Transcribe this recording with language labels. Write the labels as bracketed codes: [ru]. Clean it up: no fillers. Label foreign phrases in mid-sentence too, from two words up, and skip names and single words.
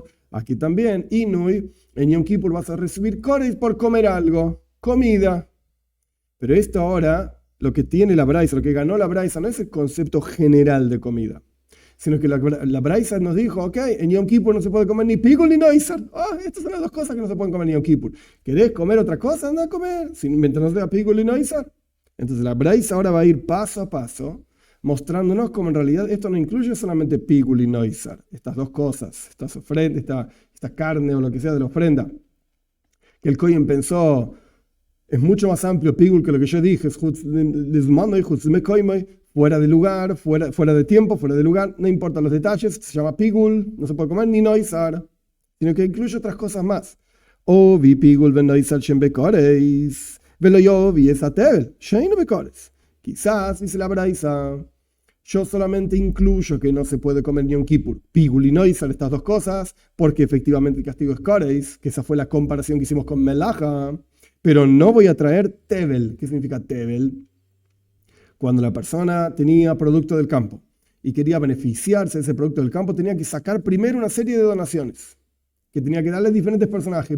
[es] Aquí también, Inui, en Yom Kippur vas a recibir Kores por comer algo, comida. Pero esto ahora, lo que tiene la Braisa, lo que ganó la Braisa, no es el concepto general de comida, sino que la Braisa nos dijo, ok, en Yom Kippur no se puede comer ni pigul ni noizar. Estas son las dos cosas que no se pueden comer en Yom Kippur. ¿Querés comer otra cosa? Anda a comer, mientras no sea pigul ni noizar. Entonces la Braisa ahora va a ir paso a paso, mostrándonos cómo en realidad esto no incluye solamente Pigul y Noisar, estas dos cosas, estas ofrendas, esta carne o lo que sea de la ofrenda, que el Kohen pensó, es mucho más amplio Pigul que lo que yo dije, fuera de lugar, fuera de tiempo, fuera de lugar, no importa los detalles, se llama Pigul, no se puede comer ni Noisar, sino que incluye otras cosas más. [he] אוציא פיגול ונותר שהן בכרת, ולא אוציא את הטבל, שאינו בכרת. [es] Quizás, dice la Braisa, yo solamente incluyo que no se puede comer ni un Kippur, Pigul y Noisar, estas dos cosas, porque efectivamente el castigo es Koreis, que esa fue la comparación que hicimos con Melaja, pero no voy a traer Tevel. ¿Qué significa Tevel? Cuando la persona tenía producto del campo y quería beneficiarse de ese producto del campo, tenía que sacar primero una serie de donaciones, que tenía que darle a diferentes personajes.